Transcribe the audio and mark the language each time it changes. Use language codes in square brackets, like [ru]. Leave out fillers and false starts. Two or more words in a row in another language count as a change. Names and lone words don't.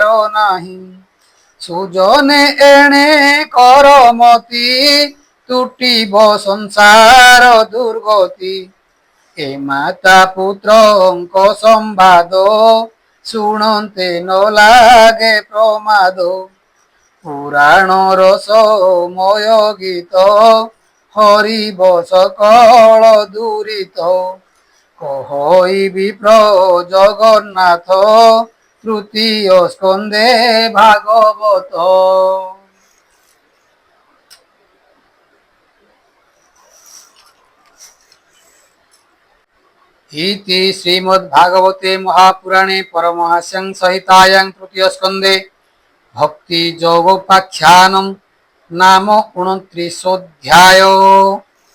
[or] ନାହିଁ ସୁଜନେ ଏଣେ କରମତି ତୁଟିବ ସଂସାର ଦୁର୍ଗତି ଏ ମାତା ପୁତ୍ରଙ୍କ ସମ୍ବାଦ ଶୁଣନ୍ତେ ନ ଲାଗେ ପ୍ରମାଦ ପୁରାଣର ସମୟ ଗୀତ ହରିବ ସକଳ ଦୂରିତ କହିବି ଜଗନ୍ନାଥ ତୃତୀୟ ସ୍କନ୍ଧେ ଭାଗବତ [sa] इति श्रीमद्भागवते महापुराणे परमहंस्यां संहितायां तृतीय स्कन्धे भक्ति योगोपाख्यानं नाम 29 अध्याय।